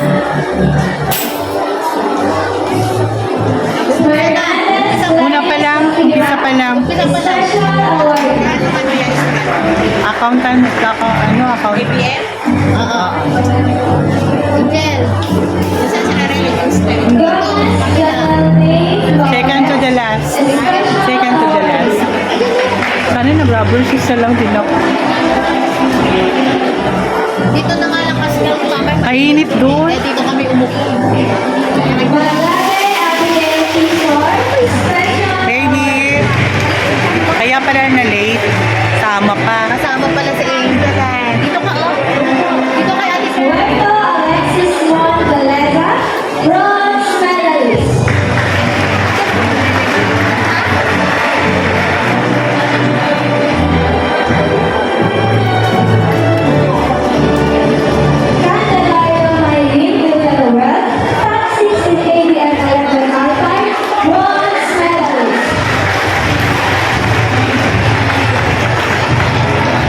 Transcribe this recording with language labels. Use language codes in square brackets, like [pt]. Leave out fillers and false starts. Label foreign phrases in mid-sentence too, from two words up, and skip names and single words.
[tl] Una pa lang, umpisa pa lang. [en] Special award. Accountant, account. [tl] BPM? Oo. Angel. Saan sila rin nag-install? [en] Second to the last. Second to the last. [tl] Sana nag- [en] rubber shoes [tl] na lang din ako. Dito na nga lang kasi lang mamay. Kainit doon. Eh, dito kami umupo. Baby. Kaya pala na late. Tama pa. Kasama pala si Angel. Dito ka, oh. Dito kay Ate Sue. [en] Puerto Alexis Juan Galega, bronze medalist. Candelario Maylin Villaruel, top 16 ABF Electric Alpine, bronze medalist.